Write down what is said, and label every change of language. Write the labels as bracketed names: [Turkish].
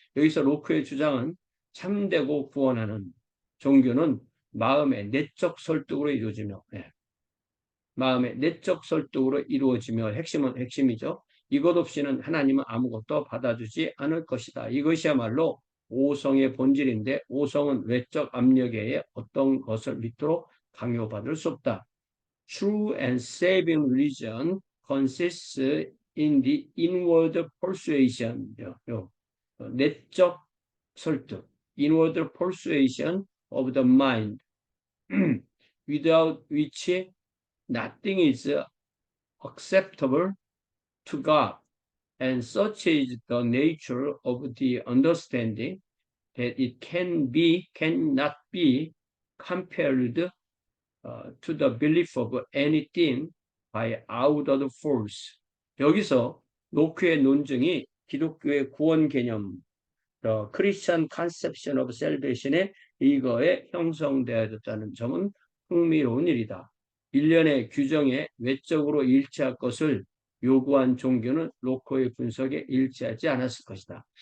[Korean] 여기서 로크의 주장은 참되고 구원하는 종교는 마음의 내적 설득으로 이루어지며, 마음의 내적 설득으로 이루어지며 핵심이죠. 이것 없이는 하나님은 아무것도 받아주지 않을 것이다. 이것이야말로 오성의 본질인데 오성은 외적 압력에 의해 어떤 것을 믿도록 강요받을 수 없다. [English] True and saving religion consists in the inward persuasion. [Korean] 내적 설득. [English] Inward persuasion of the mind. without which nothing is acceptable to God. And such is the nature of the understanding that it cannot be compared to the belief of anything by outward force. [Korean] 여기서 노크의 논증이 기독교의 구원 개념, [English] Christian Conception of Salvation [Korean] 의 이거에 형성되어졌다는 점은 흥미로운 일이다. 일련의 규정에 외적으로 일치할 것을 요구한 종교는 로커의 분석에 일치하지 않았을 것이다.